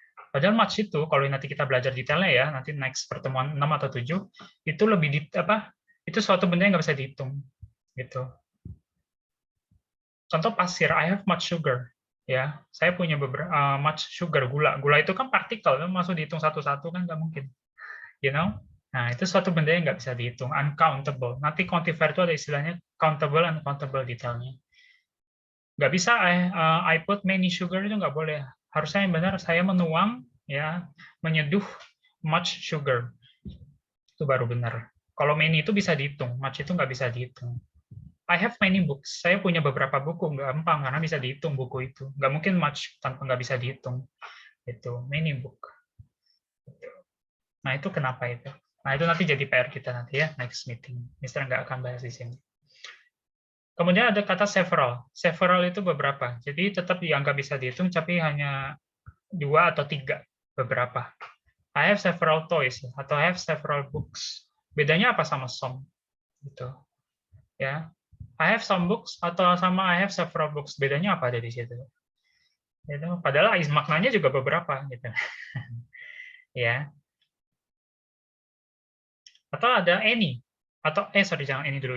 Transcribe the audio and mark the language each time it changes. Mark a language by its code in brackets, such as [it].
[id] Padahal much itu, kalau nanti kita belajar detailnya ya, nanti next pertemuan 6 atau 7, itu lebih itu suatu benda yang nggak bisa dihitung. Gitu. Contoh pasir, [en] I have much sugar. [id] Ya, saya punya beberapa much sugar, gula. Gula itu kan partikel, masuk dihitung satu-satu kan nggak mungkin. [en] You know? [id] Nah, itu suatu benda yang nggak bisa dihitung, uncountable. Nanti quantifier itu ada istilahnya countable and uncountable detailnya. Nggak bisa, [en] I put many sugar [id] itu nggak boleh. Harusnya yang benar, saya menuang, ya, menyeduh much sugar. Itu baru benar. Kalau many itu bisa dihitung, much itu nggak bisa dihitung. [en] I have many books. [id] Saya punya beberapa buku, gampang karena bisa dihitung buku itu. Nggak mungkin much tanpa nggak bisa dihitung. Itu many book. Nah itu kenapa itu? Nah itu nanti jadi PR kita nanti ya next meeting. Mister nggak akan bahas di sini. Kemudian ada kata several. Several itu beberapa. Jadi tetap yang nggak bisa dihitung, tapi hanya 2 atau 3 beberapa. [en] I have several toys atau I have several books. [id] Bedanya apa sama some? Gitu. Ya. [en] I have some books atau sama I have several books. [id] Bedanya apa ada di situ? Gitu. Padahal maknanya juga beberapa gitu. Ya. Atau ada any atau jangan any dulu.